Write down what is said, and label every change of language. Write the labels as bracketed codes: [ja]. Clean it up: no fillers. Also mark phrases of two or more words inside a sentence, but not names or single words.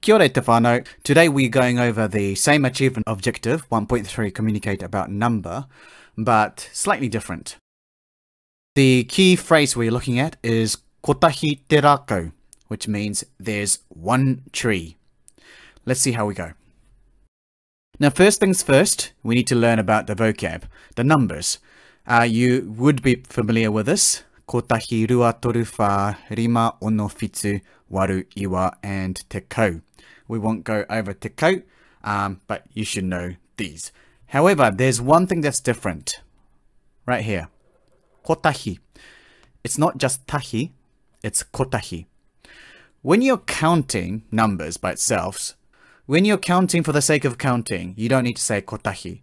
[mi] Kia ora te whānau. [en] Today we're going over the same achievement objective, 1.3, communicate about number, but slightly different. The key phrase we're looking at is [mi] Kotahi te rākau, [en] which means there's one tree. Let's see how we go. Now, first things first, we need to learn about the vocab, the numbers. You would be familiar with this. [mi] Kotahi, rua, toru, wha, rima, ono, whitu, waru, iwa, and te kau. [en] We won't go over [mi] te kau, [en] but you should know these. However, there's one thing that's different. Right here. Kotahi. It's not just tahi, it's kotahi. When you're counting numbers by itself, when you're counting for the sake of counting, you don't need to say kotahi.